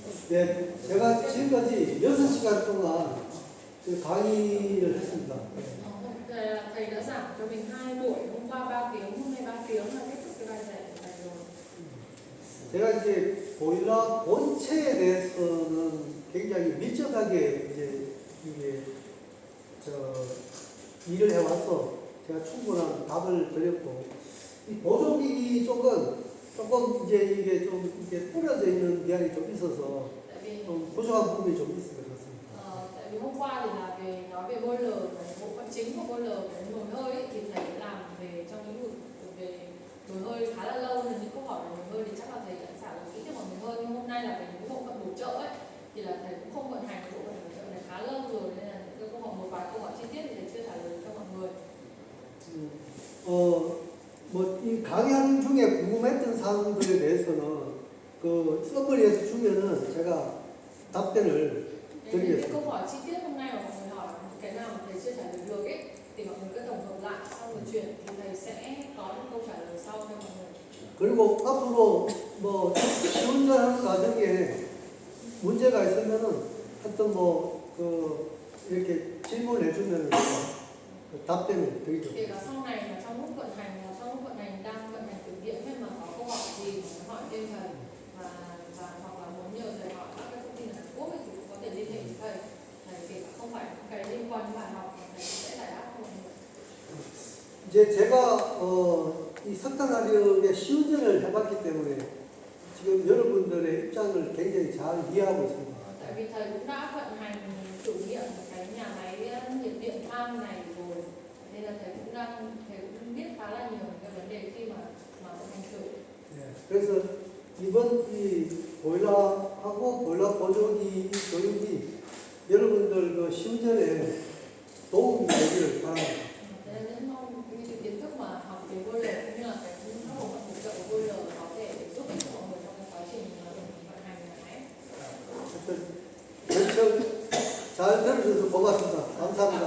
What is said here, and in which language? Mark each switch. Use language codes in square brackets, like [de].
[ko] 네, 제가 지금까지 6시간 동안 그 강의를 했습니다. [vi] Thầy đã giảng cho mình 2 buổi, hôm qua 3 tiếng, hôm nay 3 tiếng là kết thúc cái bài giảng này rồi. [ko] 제가 이제 보일러 본체에 대해서는 굉장히 밀접하게 이제 이게 일을 해와서 제가 충분한 답을 드렸고 이 보조기기 쪽은 조금 이제 이게 좀 이렇게 뿌려져 있는 면이 좀 있어서 [vi] Tại vì [ko] 좀 부족한 부분이 좀 있을 것 같습니다. [vi] tại vì hôm qua thì là nói về boiler, bộ phận chính của boiler cái nồi hơi ấy, thì thầy làm về trong lĩnh vực về nồi hơi khá là lâu nên những câu hỏi về nồi hơi thì chắc là thầy đã trả lời kỹ cho mọi người hơn, nhưng hôm nay là về những bộ phận bổ trợ ấy thì là thầy cũng không vận hành bộ phận bổ trợ này khá lâu rồi nên là những cái câu hỏi một vài câu hỏi chi tiết thì thầy chưa trả lời cho mọi người. [ko] 뭐 이 강의하는 중에 궁금했던 사항들에 대해서는 그 서머리에서 주면은 제가 답변을 [vi] Nên những cái [ko] 드리겠습니다. [vi] câu hỏi chi tiết hôm nay mà mọi người hỏi cái nào mà thầy chưa trả lời được ấy thì mọi người cứ tổng hợp lại sau rồi chuyển thì thầy sẽ có những câu trả lời sau cho mọi người. [ko] 그리고 앞으로 뭐 운전하는 과정에 문제가 있으면은 하여튼 뭐그 이렇게 질문해 주면 답변을 드리죠. [vi] Kể cả sau này là trong lúc vận hành đang vận hành thực nghiệm hay mà có câu hỏi gì mà hỏi thêm thầy và hoặc là muốn nhờ thầy hỏi các cái thông tin ở Hàn Quốc thì cũng có thể liên hệ với thầy. Thầy kể cả không phải cái liên quan đến bài học mà thầy cũng sẽ giải đáp cho mọi người. [ko] 이제 제가 이 석탄화력의 시운전을 해봤기 때문에 지금 여러분들의 입장을 굉장히 잘 이해하고 있습니다. [vi] Tại vì thầy cũng đã vận hành thử nghiệm cái nhà máy nhiệt điện than này rồi nên là thầy cũng biết khá là nhiều cái vấn đề khi mà vận hành thử. [ko] 그래서 이번 이 보일러하고 보일러 보조기 교육이 여러분들 그 시운전에 도움이 되기를 바랍니다. [vi] Thế nên mong những cái kiến thức mà học về boiler cũng như là cái các bộ phận hỗ trợ của boiler có thể giúp ích cho mọi người trong cái quá trình vận hành nhà máy. [ko] 하여튼 잘 들어주셔서 고맙습니다. 감사합니다.